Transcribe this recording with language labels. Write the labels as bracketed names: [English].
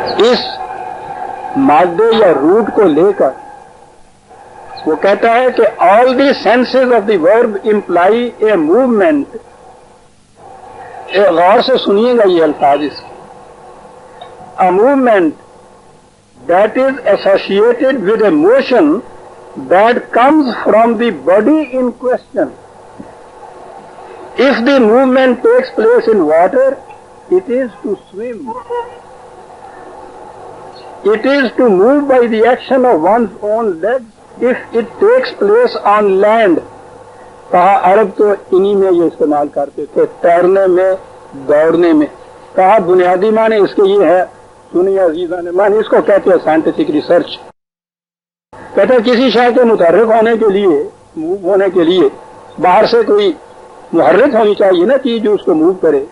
[Urdu] اس مادے یا روٹ کو لے کر وہ کہتا ہے کہ [English] All the senses of the verb employ a movement. [Urdu] غور سے سنیے گا یہ الفاظ اس کے. [English] A movement that is associated with a motion that comes from the body in question. If the movement takes place in water, it is to swim. It is to move by the action of one's own legs if it takes place on land. [Urdu] کہا عرب تو انہی میں یہ استعمال کرتے تھے، تیرنے میں، دوڑنے میں. کہا بنیادی معنی اس کے یہ ہے، سنیے عزیزان، معنی اس کو کہتے ہیں سائنٹیفک ریسرچ. کہتے ہیں کسی شے کے متحرک ہونے کے لیے، موو ہونے کے لیے باہر سے کوئی محرک ہونی چاہیے نا چیز جو اس کو موو کرے.